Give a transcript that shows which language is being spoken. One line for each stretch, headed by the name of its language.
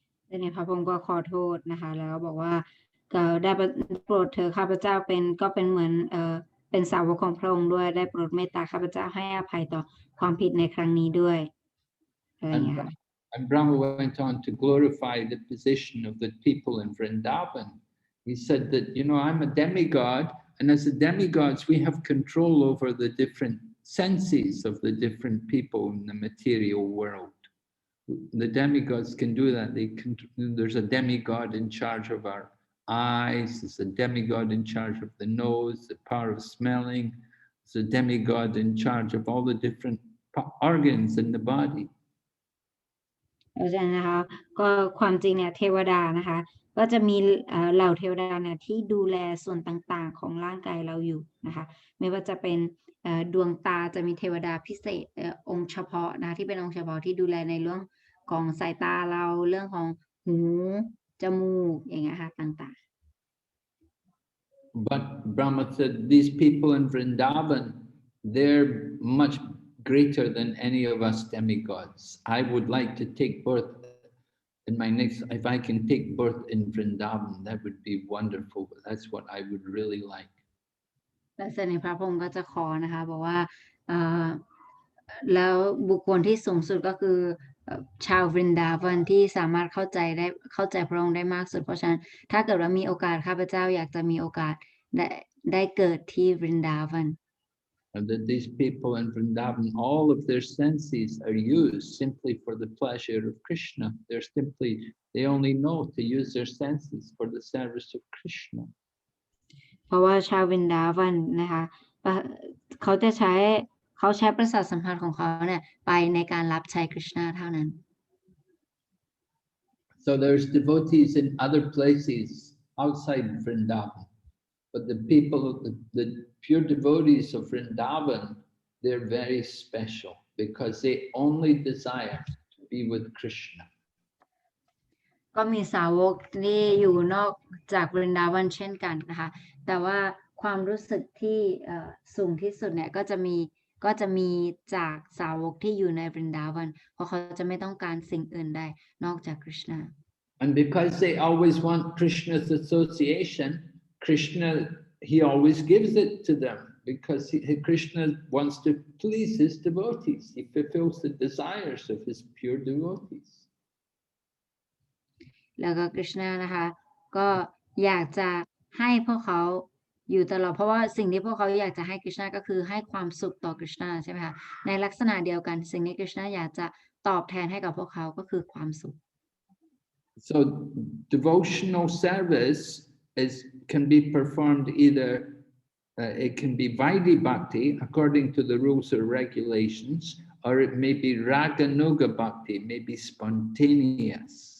Thai: ดังนั้นพระพรหมก็ขอโทษนะคะแล้วก็บอกว่าได้โปรดเธอข้าพเจ้าก็เป็นเหมือนเป็นสาวกของพระองค์ด้วยได้โปรดเมตตาข้าพเจ้าให้อภัยต่อความผิดในครั้งนี้ด้วยอะไรอย่างเงี้ยค่ะ
English: And Brahma went on to glorify the position of the people in Vrindavan. He said that, I'm a demigod, and as a demigods, we have control over the different senses of the different people in the material world. The demigods can do that. There's a demigod in charge of our eyes, there's a demigod in charge of the nose, the power of smelling, there's a demigod in charge of all the different organs in the body.
Thai: เพราะฉะนั้นนะคะก็ความจริงเนี่ยเทวดานะคะก็จะมีเหล่าเทวดาเนี่ยที่ดูแลส่วนต่างๆของร่างกายเราอยู่นะคะไม่ว่าจะเป็นดวงตาจะมีเทวดาพิเศษองค์เฉพาะนะที่เป็นองค์เฉพาะที่ดูแลในเรื่องของสายตาเราเรื่องของหูจมูกอย่างเงี้ยค่ะต่างๆ
English: But Brahma said these people in Vrindavan, they're much greater than any of us demigods. I would like to take birth in my next, if I can take birth in Vrindavan, that would be wonderful. That's what I would really like.
Thai: และเสด็จพระพรหมก็จะขอนะคะบอกว่าแล้วบุคคลที่สูงสุดก็คือชาววรินดาวันที่สามารถเข้าใจพระองค์ได้มากสุดเพราะฉะนั้นถ้าเกิดว่ามีโอกาสข้าพเจ้าอยากจะมีโอกาสได้เกิดที่วรินดาวัน
English: And that these people in Vrindavan, all of their senses are used simply for the pleasure of Krishna. They only know to use their senses for the service of Krishna.
Thai: เพราะว่าชาววรินดาวันนะคะเขาใช้ประสาทสัมผัสของเขาเนี่ยไปในการรับใช้คริชนาเท่านั้น
English: So there's devotees in other places outside Vrindavan, but the people, the pure devotees of Vrindavan, they're very special because they only desire to be with Krishna.
Thai: ก็มีสาวกที่อยู่นอกจากวรินดาวันเช่นกันนะคะแต่ว่าความรู้สึกที่สูงที่สุดเนี่ยก็จะมีจากสาวกที่อยู่ในวรินดาวันเพราะเขาจะไม่ต้องการสิ่งอื่นใดนอกจากคริชนา
English: And because they always want Krishna's association, Krishna, he always gives it to them because Krishna wants to please his devotees. He fulfills the desires of his pure devotees.
Thai: แล้วก็คริชนานะคะก็อยากจะให้พวกเขาอยู่ตลอดเพราะว่าสิ่งที่พวกเขาอยากจะให้คริชนาก็คือให้ความสุขต่อคริชนาใช่ไหมคะในลักษณะเดียวกันสิ่งที่คริชนาอยากจะตอบแทนให้กับพวกเขาก็คือความสุข
English: So devotional service can be performed either it can be Vaidhi Bhakti according to the rules or regulations, or it may be Raganuga Bhakti, may be spontaneous.